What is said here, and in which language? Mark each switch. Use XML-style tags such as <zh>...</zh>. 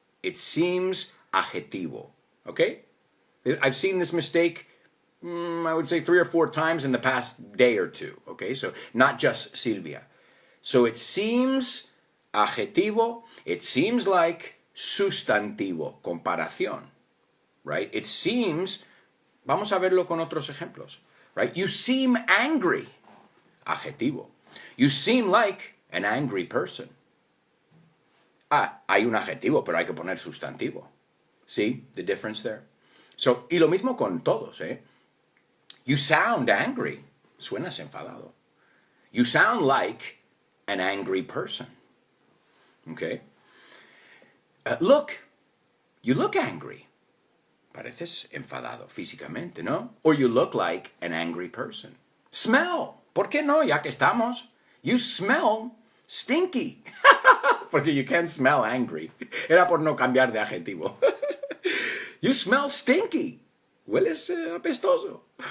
<en>It seems adjetivo, okay? I've seen this mistake, I would say 3 or 4 times in the past day or two, okay? So not just Silvia. So it seems adjetivo, it seems like sustantivo, comparación, right? It seems,</en> <es>vamos a verlo con otros ejemplos, right?</es> <en>You seem angry, adjetivo. You seem like an angry person.</en> <es>Hay un adjetivo, pero hay que poner sustantivo.</es> <en>See the difference there?</en> <es>So, y lo mismo con todos, ¿eh?</es> <en>You sound angry.</en> <es>Suenas enfadado.</es> <en>You sound like an angry person. Okay? Look. You look angry.</en> <es>Pareces enfadado físicamente, ¿no?</es> <en>Or you look like an angry person. Smell.</en> <es>¿Por qué no? Ya que estamos.</es> <en>You smell stinky.</en> <es>Porque</es> <en>you can smell angry.</en> <es>Era por no cambiar de adjetivo.</es> <en>You smell stinky.</en> <es>Hueles apestoso.</es>